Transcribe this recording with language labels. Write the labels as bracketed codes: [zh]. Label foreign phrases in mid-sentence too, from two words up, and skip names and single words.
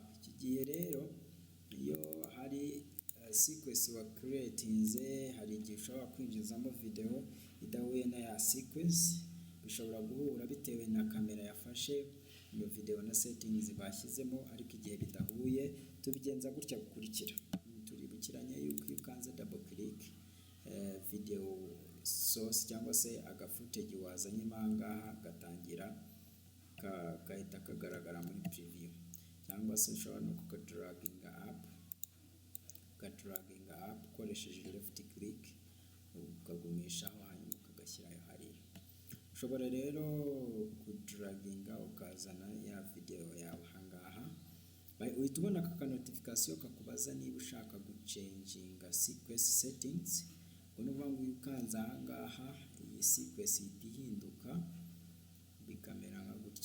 [rw] Iki gihe rero iyo hari sequence wa creatinze, hari igihe ushobora kwinjizamo video idahuye na ya sequence. Bishobora guhura bitewe na kamera yafashe iyo video na settings bashyizemo, ariko igihe bidahuye tubigenza gutya gukurikira. Turibukiranye yuko iyo ukanze [en] double click [rw] source cyangwa se agafootage wazanye ahangaha gatangira gahita kagaragara muri preview, cyangwa se ushobora no kukadaraginga up ukoresheje [en] left click [rw] ukagumishaho hanyuma ukagashyiraho hariya. Ushobora rero kudaraginga ukazana ya video yawe ahangaha, uhita ubona aka notification kakubaza niba ushaka gucenginga [en] sequence settings. [rw] Uno vangu ukanza ahangaha iyi sequence ihinduka bikamera nka gutya.